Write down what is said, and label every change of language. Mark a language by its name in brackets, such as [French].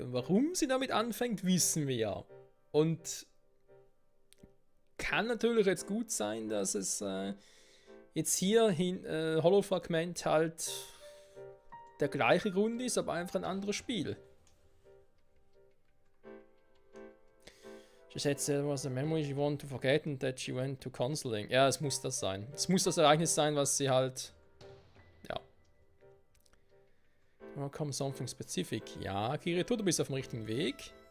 [German] Und warum sie damit anfängt, wissen wir ja. Und kann natürlich jetzt gut sein, dass es jetzt hier Holofragment halt der gleiche Grund ist, aber einfach ein anderes Spiel. [English] She said there was a memory she wanted to forget and that she went to counseling. [German] Ja, es muss das sein. Es muss das Ereignis sein, was sie halt... Ja. [English] Welcome something specific. [German] Ja, Kirito, du bist auf dem richtigen Weg.